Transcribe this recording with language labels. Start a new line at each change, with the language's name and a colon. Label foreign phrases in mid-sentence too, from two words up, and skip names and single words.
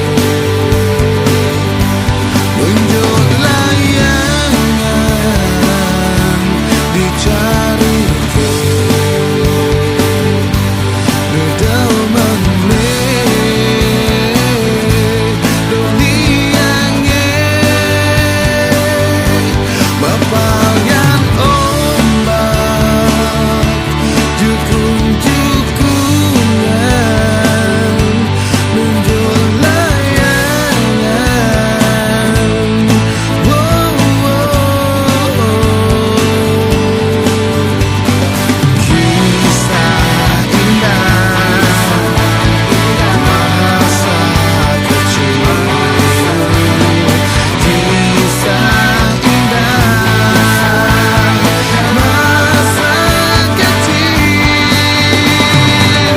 Balinese: nunjuk layangan dicari ke duduk meneh doliange. Mepayan ombak jukung-jukungan, nunjuk layangan,
Indonesian: kisah indah masa kecil, kisah indah masa kecil.